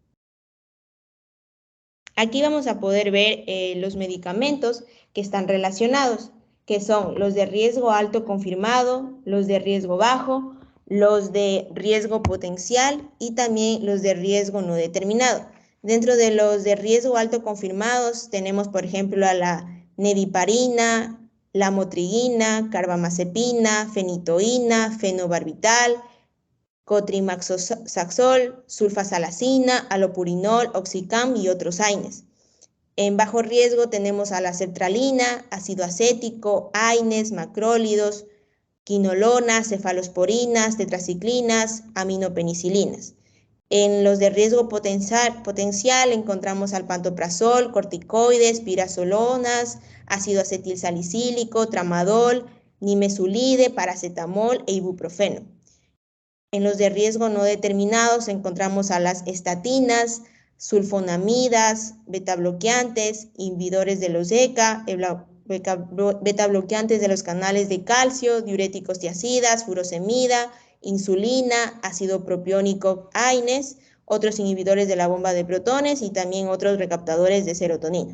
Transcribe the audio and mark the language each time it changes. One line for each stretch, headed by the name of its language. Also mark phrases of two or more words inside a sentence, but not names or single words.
Spanish: Aquí vamos a poder ver los medicamentos que están relacionados, que son los de riesgo alto confirmado, los de riesgo bajo, los de riesgo potencial y también los de riesgo no determinado. Dentro de los de riesgo alto confirmados tenemos, por ejemplo, a la neviparina, la motrigina, carbamazepina, fenitoína, fenobarbital, cotrimaxoxazol, sulfasalacina, alopurinol, oxicam y otros AINES. En bajo riesgo tenemos a la sertralina, ácido acético, AINES, macrólidos, quinolonas, cefalosporinas, tetraciclinas, aminopenicilinas. En los de riesgo potencial encontramos al pantoprazol, corticoides, pirazolonas, ácido acetilsalicílico, tramadol, nimesulide, paracetamol e ibuprofeno. En los de riesgo no determinados encontramos a las estatinas, sulfonamidas, betabloqueantes, inhibidores de los ECA, betabloqueantes de los canales de calcio, diuréticos tiacidas, furosemida, insulina, ácido propiónico AINES, otros inhibidores de la bomba de protones y también otros recaptadores de serotonina.